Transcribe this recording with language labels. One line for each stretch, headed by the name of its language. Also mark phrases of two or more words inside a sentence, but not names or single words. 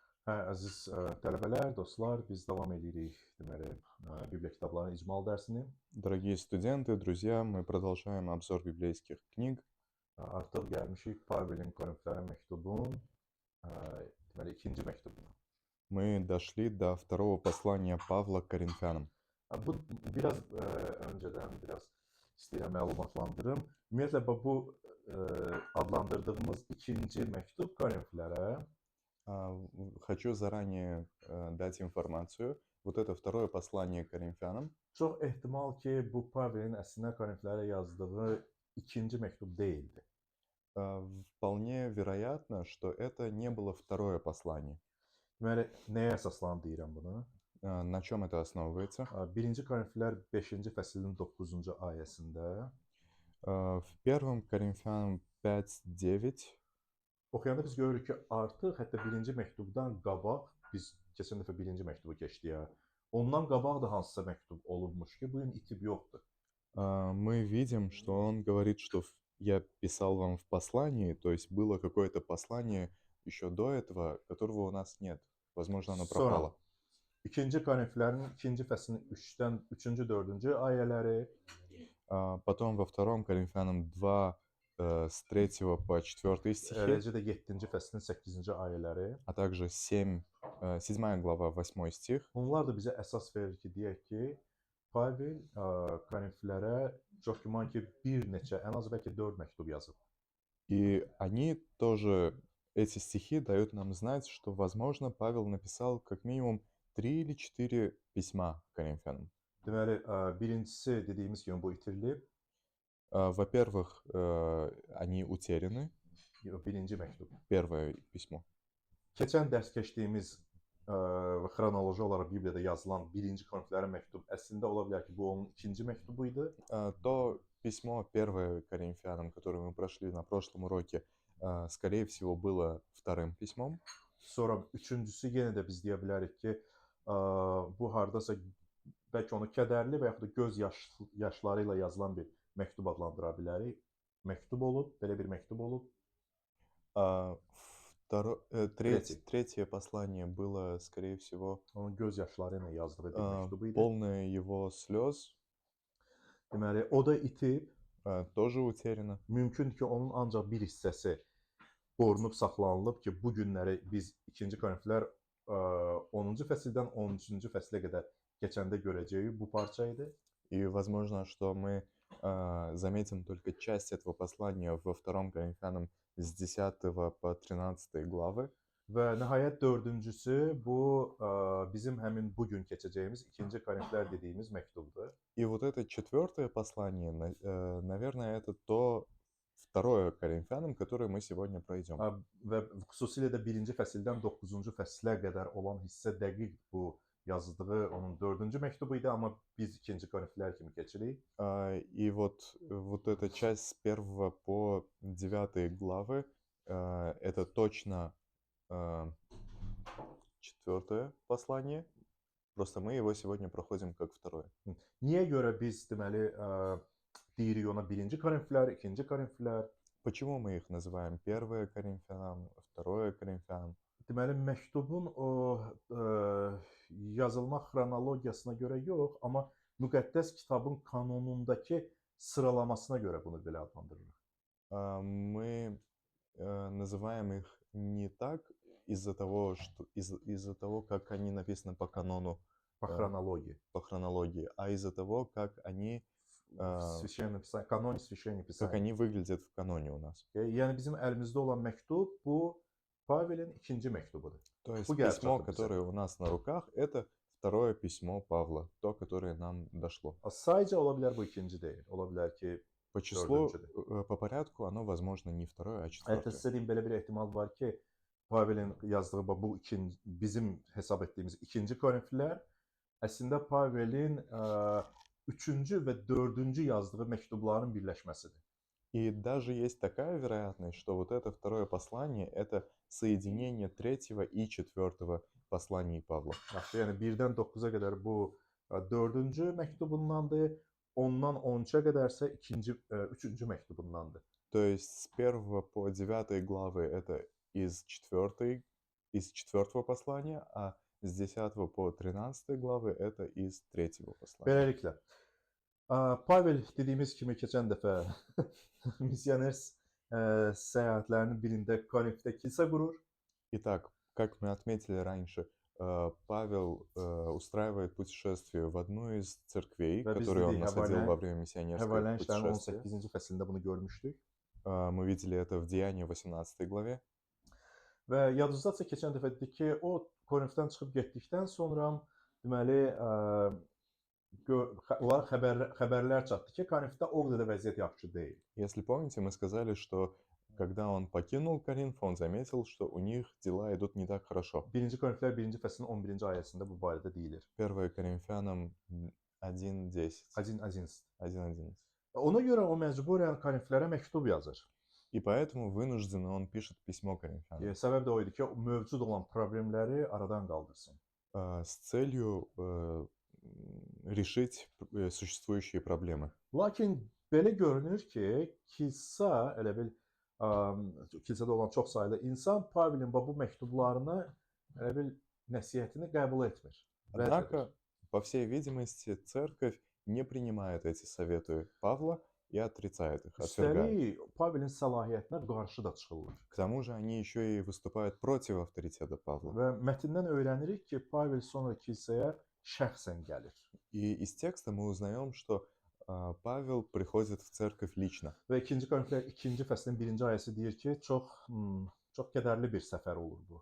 Azerbaijani: Əziz tələbələr, dostlar, biz davam edirik deməli Bibliya kitablarının icmal dərsini.
Russian: Дорогие студенты, друзья, мы продолжаем обзор библейских книг.
Azerbaijani: Artıq gəlmişik Pavelin Korinflərə məktubun deməli ikinci məktubuna.
Russian: Мы dошли до второго послания Павла к Коринфянам.
Azerbaijani: Bu biraz öncədən biraz istəyirəm məlumatlandırım. Ümumiyyətlə bu adlandırdığımız ikinci məktub Korinflərə
Russian: Хочу заранее дать информацию. Вот это второе послание к Коринфянам.
Azerbaijani: çox ehtimal ki, bu Pavelin əslində Korinflərə yazdığı ikinci məktub deyildi.
Russian: Вполне вероятно, что это не было второе послание.
Azerbaijani: Deməli, nəyə əsaslanıb deyirəm bunu?
Russian: На чем это основывается?
Azerbaijani: 1-ci Korinflər 5-ci fəslin 9-cu ayəsində
Russian: В 1 Коринфянам 5:9
Azerbaijani: oxuyanda biz görürük ki, artıq hətta 1-ci məktubdan qabaq biz keçən dəfə 1-ci məktubu keçdik. Ondan qabaq da hansısa məktub olubmuş ki, bu gün itib yoxdur.
Russian: мы видим, что он говорит, что я писал вам в послании, то есть было какое-то послание еще до этого, которого у нас нет. Возможно, оно
Azerbaijani: Sonra
Russian: пропало.
Azerbaijani: 2-ci Korinflərin 2-ci fəslinin 3-dən 3-cü, 4-cü ayələri,
Russian: Потом во 2 Коринфянам 2, с 3 по 4 стихи,
Azerbaijani: eləcə də 7-ci fəslin 8-ci ayələri.
Russian: а также 7 глава 8 стих.
Azerbaijani: Bunlar da bizə əsas verir ki, deyək ki, Pavel Korinflərə çox güman ki, bir neçə, ən az bəlkə 4 məktub yazıb.
Russian: И они тоже, эти стихи дают нам знать, что, возможно, Павел написал как минимум 3 или 4 письма Коринфянам.
Azerbaijani: Deməli, birincisi dediyimiz kimi bu itirilib.
Russian: Во-первых, они утеряны.
Azerbaijani: Birinci məktub.
Russian: Первое письмо.
Azerbaijani: Keçən dərs keçdiyimiz xronoloji olaraq Bibliyada yazılan 1-ci Korinflərə məktub əslində ola bilər ki, bu onun ikinci məktubu idi.
Russian: То письмо, 1 Коринфянам, которое мы прошли на прошлом уроке, скорее всего, было вторым письмом.
Azerbaijani: Sonra üçüncüsü yenə də biz deyə bilərik ki, bu hardasa bəlkə onu kədərli və yaxud da göz yaşları ilə yazılan bir məktub adlandıra bilərik. Məktub olub, belə bir məktub olub.
Russian: Третье послание было, скорее всего,
Azerbaijani: Onun göz yaşları ilə yazdığı bir məktub idi.
Russian: полное его слез.
Azerbaijani: Deməli, o da itib.
Russian: Тоже утеряно.
Azerbaijani: Mümkündür ki, onun ancaq bir hissəsi qorunub saxlanılıb ki, bu günləri biz 2-ci Korinflər 10-cu fəsildən 13-cü fəslə qədər keçəndə görəcəyik bu parça idi.
Russian: И возможно, что мы заметим только часть этого послания во 2 Коринфянам с 10 по 13 главы.
Azerbaijani: Və nəhayət dördüncüsü bu bizim həmin bu gün keçəcəyimiz 2-ci Korinflər dediyimiz məktubdur.
Russian: И вот это 4 послание, наверное, это то 2 Коринфянам, которое мы сегодня пройдем.
Azerbaijani: Və xüsusilə də 1-ci фəsildən 9-cu fəslə qədər olan hissə dəqiq bu yazdığı onun 4-cü məktubu idi, amma biz 2-ci Korinflər kimi keçirik.
Russian: И вот эта часть с 1 по 9 главы, это точно 4 послание. Просто мы его сегодня проходим как второе.
Azerbaijani: Niyə görə biz deməli deyirik ona 1-ci Korinflər, 2-ci Korinflər?
Russian: Почему мы их называем 1 Коринфянам, 2 Коринфянам?
Azerbaijani: Deməli məktubun o yazılma xronologiyasına görə yox, amma müqəddəs kitabın kanonundakı sıralamasına görə bunu belə adlandırırıq.
Russian: Мы называем их не так из-за того, что из-за того, как они написаны по канону, По хронологии, а из-за того, как они Kanon Священное Писание. как они выглядят в каноне у нас.
Azerbaijani: Yəni bizim əlimizdə olan məktub bu Pavelin ikinci məktubudur.
Russian: То есть письмо, которое у нас на руках, это второе письмо Павла, то, которое нам дошло.
Azerbaijani: Sadəcə ola bilər bu ikinci deyil. Ola bilər ki,
Russian: По числу, по порядку, оно, возможно, не второе, а
Azerbaijani: hətta
Russian: четвертое.
Azerbaijani: sizə deyim belə bir ehtimal var ki, Pavelin yazdığı bu bizim hesab etdiyimiz 2-ci Korinflər əslində Pavelin 3-cü və 4-cü yazdığı məktubların birləşməsidir.
Russian: И даже есть такая вероятность, что вот это второе послание – это соединение 3 и 4 посланий Павла.
Azerbaijani: Yaxşı, yəni 1-dən 9-a qədər bu 4-cü məktubundandır, ondan 13-ə qədərsə 3-cü məktubundandır.
Russian: То есть с 1 по 9 главы это из 4 из 4 послания, а с 10 по 13 главы это из 3 послания.
Azerbaijani: Beləliklə, Pavel dediyimiz kimi keçən dəfə missioner səyahətlərinin birində Korinfdə kilsə qurur.
Russian: Итак, как мы отметили раньше, Павел устраивает путешествие в одну из церквей,
Azerbaijani: Və biz
Russian: которые он
Azerbaijani: dedik,
Russian: находил во время mиссионерского
Azerbaijani: Həvələn işlərinin
Russian: путешествия.
Azerbaijani: 18-ci fəslində bunu görmüşdük.
Russian: Мы видели это в Деянии 18 главе.
Azerbaijani: Və yadınızdadsa keçən dəfə dedik ki, o Korinfdən çıxıb getdikdən sonra deməli onlar xəbərlər çatdı ki, Korinfdə o qədər də vəziyyət yaxşı deyil.
Russian: Если помните, мы сказали, что когда он покинул Коринф, он заметил, что у них дела идут не так хорошо.
Azerbaijani: 1-ci Korinflər 1-ci fəslin 11-ci ayəsində bu barədə deyilir.
Russian: 1 Коринфянам 1:10. 1:11.
Azerbaijani: Ona görə o məcburən Korinflərə məktub yazır.
Russian: И поэтому вынужденно он пишет письмо Коринфянам
Azerbaijani: Səbəb də o idi ki, mövcud olan problemləri aradan qaldırsın.
Russian: с целью решить существующие проблемы.
Azerbaijani: Lakin belə görünür ki, kilsə elə bil kilsədə olan çox saylı insan Pavelin bu məktublarını elə bil nəsihətini qəbul etmir. Rədd edir.
Russian: Однако, по всей видимости, церковь не принимает эти советы Павла и отрицает их, отвергает.
Azerbaijani: Üstəlik Pavelin səlahiyyətinə qarşı da çıxırlar.
Russian: К тому же они еще и выступают против авторитета Павла.
Azerbaijani: Və mətndən öyrənirik ki, Pavel sonra kilsəyə şəxsən gəlir.
Russian: И из текста мы узнаем, что Павел приходит в церковь лично.
Azerbaijani: Və 2-ci Korinflər 2-ci fəslin 1-ci ayəsi deyir ki, çox kədərli bir səfər olur bu.